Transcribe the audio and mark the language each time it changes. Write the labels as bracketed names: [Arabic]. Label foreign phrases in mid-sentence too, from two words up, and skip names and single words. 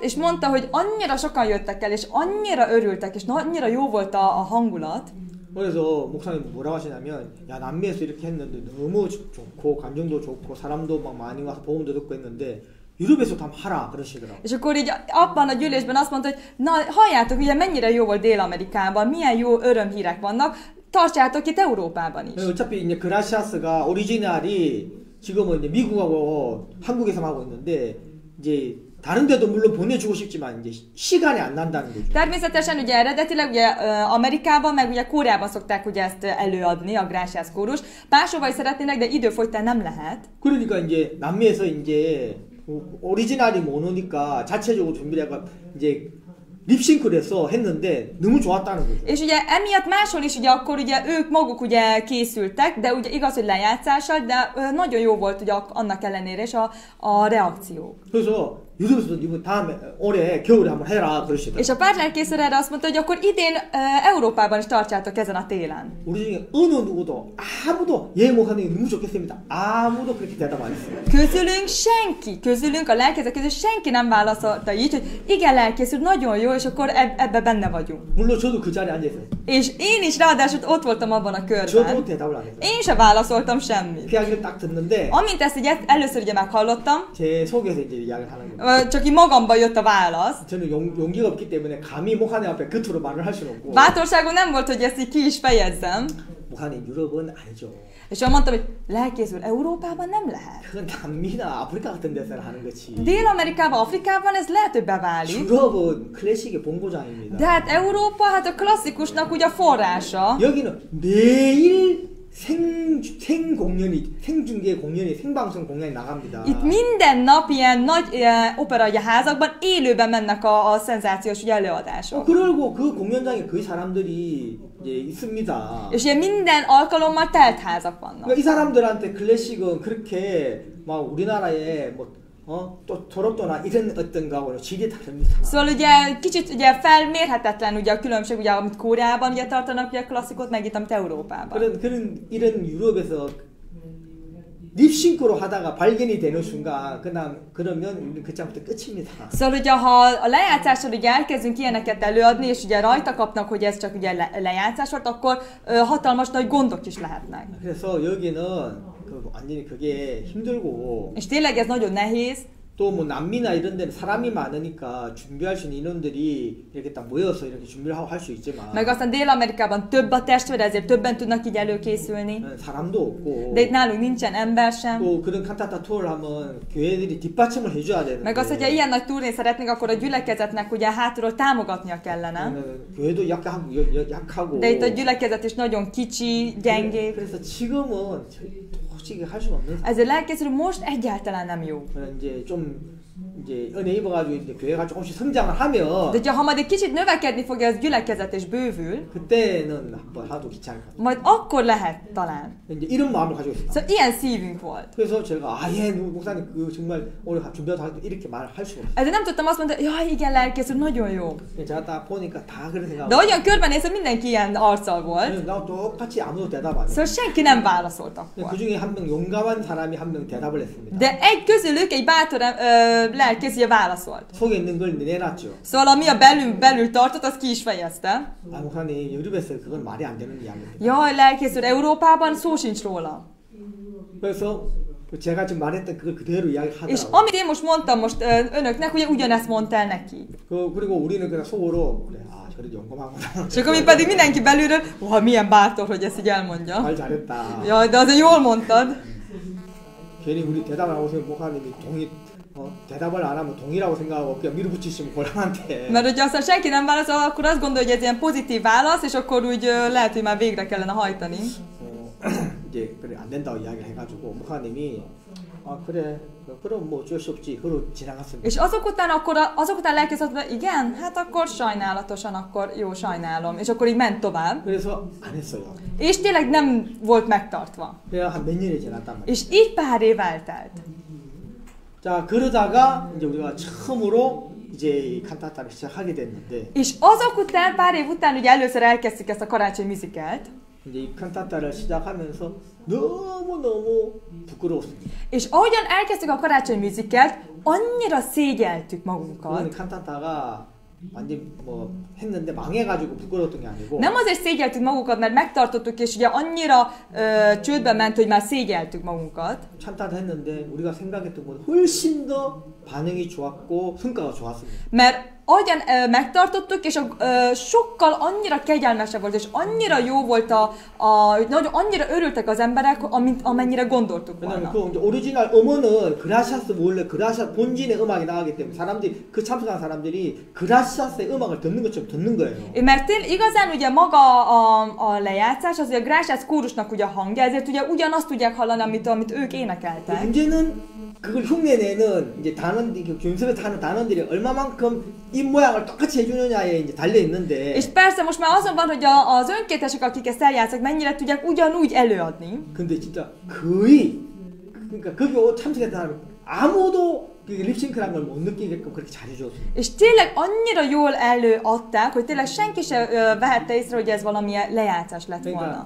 [Hungarian] És mondta, hogy annyira sokan jöttek el, és annyira örültek, és annyira jó volt a hangulat. [Korean] 그래서 목사님 뭐라고 하시냐면 야 남미에서 이렇게 했는데 너무 좋고 감정도 좋고 사람도 막 많이 와서 복음도 듣고 했는데 유럽에서도 한번 하라 그러시더라고요. [Hungarian] És akkor így abban a gyűlésben azt mondta, hogy na halljátok, ugye mennyire jó volt Dél-Amerikában, milyen jó örömhírek vannak, tartsátok itt Európában is. [Korean] 어차피 이제 그라시아스가 오리지널이 지금은 이제 미국하고 한국에서만 하고 있는데 이제 다른 데도 물론 보내주고 싶지만 이제 시간이 안 난다는 거죠. [Hungarian] Természetesen ugye eredetileg ugye Amerikában meg ugye Koreában szokták ugye ezt előadni, a Gráciász kórus. Máshova is szeretnének, de időfogytán nem lehet. [Korean] 그러니까 이제 남미에서 이제 오리지널이 못 오니까 자체적으로 준비를 해가 이제 립싱크를 해서 했는데 너무 좋았다는 거죠. [Hungarian] És ugye emiatt máshol is ugye akkor ugye ők maguk ugye készültek, de ugye igaz, hogy lejátszással, de nagyon jó volt ugye annak ellenére is a reakció. [Korean] 그래서 유럽에서도 이번 다음에 올해 겨울에 한번 해라 그러시더라고요. [Hungarian] És a pártlelkészről erre azt mondta, hogy akkor idén Európában is tartsátok ezen a télen. [Korean] 우리 중에 어느 누구도 아무도 예 목사님 너무 좋겠습니다. 아무도 그렇게 대답 안 했어요. [Hungarian] Közülünk a lelkészek közül senki nem válaszolta így, hogy igen, lelkész úr, nagyon jó, és akkor ebbe benne vagyunk. [Korean] 물론 저도 그 자리에 앉아 있어요. [Hungarian] És én is ráadásul ott voltam abban a körben. [Korean] 저도 대답을 안 했어요. [Hungarian] Én sem válaszoltam semmit. [Korean] 그 이야기를 딱 듣는데 [Hungarian] Amint ezt így először ugye meghallottam, [Korean] 제 속에서 이제 이야기를 하는 거예요. [Hungarian] csak így magamba jött a válasz. [Korean] 저는 용기가 없기 때문에 감히 목사님 앞에 겉으로 말을 할 수는 없고. [Hungarian] Bátorságom nem volt, hogy ezt így ki is fejezzem. [Korean] 목사님 유럽은 아니죠. [Hungarian] És akkor mondtam, hogy lelkész úr, Európában nem lehet. [Korean] 그건 남미나 아프리카 같은 데서 하는 거지. [Hungarian] Dél-Amerikában, Afrikában ez lehet, hogy beválik. [Korean] 유럽은 클래식의 본고장입니다. [Hungarian] De hát Európa, hát a klasszikusnak ugye a forrása. [Korean] 여기는 매일 생중계 공연이 생방송 공연이 나갑니다. [Hungarian] Itt minden nap ilyen nagy operaházakban élőben mennek a szenzációs ugye, előadások. [Korean] 그리고 그 공연장에 그 사람들이 이제 있습니다. [Hungarian] És ugye minden alkalommal telt házak vannak. [Korean] 그러니까 이 사람들한테 클래식은 그렇게 막 우리나라에 또 토론토나 이런 어떤 거하고는 질이 다릅니다. [Hungarian] Szóval ugye kicsit ugye felmérhetetlen ugye a különbség, ugye amit Koreában ugye tartanak ugye a klasszikot, meg itt amit Európában. [Korean] 이런 유럽에서 립싱크로 하다가 발견이 되는 순간 그러면 그때부터 끝입니다. [Hungarian] Szóval ugye ha a lejátszással ugye elkezdünk ilyeneket előadni, és ugye rajta kapnak, hogy ez csak ugye lejátszás volt, akkor hatalmas nagy gondok is lehetnek. [Korean] 그래서 여기는 완전히 그게 힘들고. [Hungarian] És tényleg ez nagyon nehéz. [Korean] 또 뭐 남미나 이런 데는 사람이 많으니까 준비할 수 있는 인원들이 이렇게 딱 모여서 이렇게 준비를 하고 할 수 있지만. [Hungarian] Meg aztán Dél-Amerikában több a testvér, ezért többen tudnak így előkészülni. [Korean] 사람도 없고. [Hungarian] De itt nálunk nincsen ember sem. [Korean] 또 그런 칸타타 투어를 하면 교회들이 뒷받침을 해줘야 되는데. [Hungarian] Meg az, hogyha ilyen nagy turnét szeretnénk, akkor a gyülekezetnek ugye hátulról támogatnia kellene. [Korean] 교회도 약하고. [Hungarian] De itt a gyülekezet is nagyon kicsi, gyengék. [Korean] 그래서 지금은 솔직히 할 수는 없는. [Hungarian] Ezért lelkészül most egyáltalán nem jó. [Korean] 이제 좀 이제 은혜 입어가지고 이제 교회가 조금씩 성장을 하면. [Hungarian] De ha majd egy kicsit növekedni fogja az gyülekezet és bővül, [Korean] 그때는 한번 하도 귀찮을 것. [Hungarian] majd akkor lehet talán. [Korean] 이제 이런 마음을 가지고 있습니다. [Hungarian] Szóval ilyen szívünk volt. [Korean] 그래서 제가 아예 목사님 그 정말 오늘 준비하다 이렇게 말을 할 수가 없어요. [Hungarian] Ezért nem tudtam azt mondani, jaj igen, lelkész úr, nagyon jó. [Korean] 제가 딱 보니까 다 그런 생각. [Hungarian] De olyan körbenézve mindenki ilyen arccal volt. [Korean] 나 똑같이 아무도 대답 안 해. [Hungarian] Szóval senki nem válaszolt akkor. [Korean] 그 중에 한 명 용감한 사람이 한 명 대답을 했습니다. [Hungarian] De egy közülük, egy bátor lelkész ugye válaszolt. [Korean] 속에 있는 걸 내놨죠. [Hungarian] Szóval ami a belül tartott, azt ki is fejezte. [Korean] 아 목사님 유럽에서 그건 말이 안 되는 이야기입니다. [Hungarian] Jaj, lelkész úr, Európában szó sincs róla. [Korean] 그래서 제가 지금 말했던 그걸 그대로 이야기하더라고요. [Hungarian] És amit én most mondtam önöknek, ugye ugyanezt mondta el neki. [Korean] 그리고 우리는 그냥 속으로 그래 그래도 용감하구나. [Hungarian] És akkor mi pedig mindenki belülről, milyen bátor, hogy ezt így elmondja. [Korean] 말 잘했다. [Hungarian] Jaj, de azért jól mondtad. [Korean] 괜히 우리 대답을 하고 있으면 목사님이 대답을 안 하면 동의라고 생각하고 그냥 밀어붙이시면 곤란한데. [Hungarian] Mert hogyha aztán senki nem válaszol, akkor azt gondolja, hogy ez ilyen pozitív válasz, és akkor úgy lehet, hogy már végre kellene hajtani. [Korean] 이제 그래 안 된다고 이야기를 해가지고 목사님이 그래 그럼 뭐 어쩔 수 없지. 그러고 지나갔습니다. [Hungarian] És azok után lelkész azt mondta, igen, hát akkor sajnálatosan, akkor jó, sajnálom. És akkor így ment tovább. [Korean] 그래서 안 했어요. [Hungarian] És tényleg nem volt megtartva. [Korean] 그래야 한 몇 년이 지났단 말이에요. [Hungarian] És így pár év eltelt. [Korean] 자 그러다가 이제 우리가 처음으로 이제 이 칸타타를 시작하게 됐는데. [Hungarian] És azok után, pár év után, ugye először elkezdtük ezt a karácsony musicalt. [Korean] 이제 이 칸타타를 시작하면서 너무 부끄러웠습니다. [Hungarian] És ahogyan elkezdtük a karácsony musicalt, annyira szégyeltük magunkat. [Korean] 칸타타가 완전 뭐 했는데 망해가지고 부끄러웠던 게 아니고. [Hungarian] Nem azért szégyeltük magunkat, mert megtartottuk, és ugye annyira csődbe ment, hogy már szégyeltük magunkat. [Korean] 칸타타 했는데 우리가 생각했던 것보다 훨씬 더 반응이 좋았고 성과가 좋았습니다. [Hungarian] Mert ahogyan megtartottuk, és sokkal annyira kegyelmesebb volt, és annyira jó volt, annyira örültek az emberek, amennyire gondoltuk volna. [Korean] 왜냐면 그 이제 오리지널 음원은 그라시아스 원래 그라시아스 본진의 음악이 나가기 때문에 사람들이 그 참석한 사람들이 그라시아스의 음악을 듣는 것처럼 듣는 거예요. [Hungarian] Mert igazán ugye maga a lejátszás, az ugye a Grásiász kórusnak ugye a hangja, ezért ugye ugyanazt tudják hallani, amit ők énekeltek. [Korean] 문제는 그걸 흉내내는 이제 단원들이 교인섭에서 하는 단원들이 얼마만큼 입 모양을 똑같이 해주느냐에 이제 달려 있는데. [Hungarian] És persze most már azon van, hogy az önkéntesek, akik ezt eljátszák, mennyire tudják ugyanúgy előadni. [Korean] 근데 진짜 거의 그러니까 거기 참석했던 사람 아무도 립싱크라는 걸 못 느끼게끔 그렇게 잘해줬어요. [Hungarian] És tényleg annyira jól előadták, hogy tényleg senki se vehette észre, hogy ez valamilyen lejátszás lett volna.